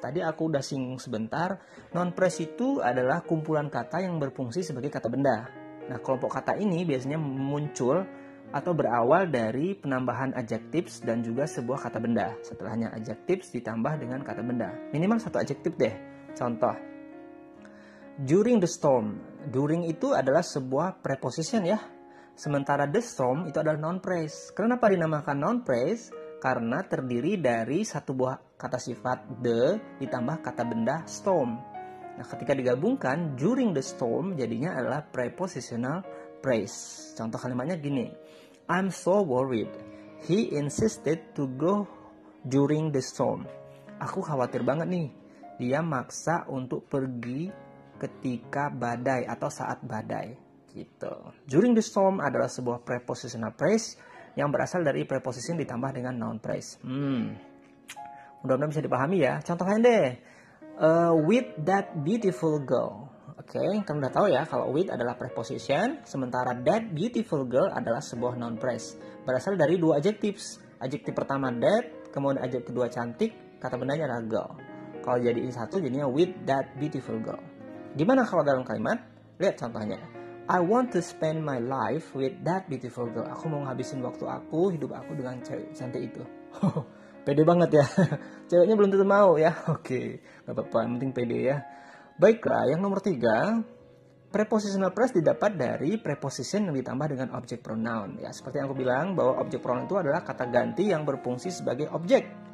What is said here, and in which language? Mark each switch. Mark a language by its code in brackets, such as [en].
[id] Tadi aku udah singgung sebentar. Noun phrase itu adalah kumpulan kata yang berfungsi sebagai kata benda. Nah, kelompok kata ini biasanya muncul atau berawal dari penambahan adjectives dan juga sebuah kata benda. Setelahnya adjectives ditambah dengan kata benda. Minimal satu adjective deh. [en] Contoh, during the storm. [id] During itu adalah sebuah preposition ya. Sementara [en] the storm [id] itu adalah noun phrase. Kenapa dinamakan noun phrase? Karena terdiri dari satu buah kata sifat the ditambah kata benda storm. Nah, ketika digabungkan [en] during the storm [id] jadinya adalah prepositional phrase. Contoh kalimatnya gini. [en] I'm so worried. He insisted to go during the storm. [id] Aku khawatir banget nih. Dia maksa untuk pergi ketika badai atau saat badai. Gitu. [en] During the storm [id] adalah sebuah prepositional phrase yang berasal dari preposition ditambah dengan noun phrase. Mudah-mudahan bisa dipahami ya. Contoh lain deh. [en] With that beautiful girl. [id] Oke, kan udah tahu ya kalau with adalah preposition, sementara [en] that beautiful girl [id] adalah sebuah noun phrase. Berasal dari dua adjectives. Adjektif pertama that, kemudian adjektif kedua cantik, kata bendanya adalah girl. Kalau jadiin satu jadinya [en] with that beautiful girl. [id] Gimana kalau dalam kalimat? Lihat contohnya. [en] I want to spend my life with that beautiful girl. [id] Aku mau ngabisin waktu aku, hidup aku dengan cewek cantik itu. Pede banget ya. Ceweknya belum tentu mau ya. Oke, gak apa-apa, yang penting pede ya. Baiklah, yang nomor 3, prepositional phrase didapat dari preposition yang ditambah dengan object pronoun. Ya, seperti yang aku bilang bahwa object pronoun itu adalah kata ganti yang berfungsi sebagai objek.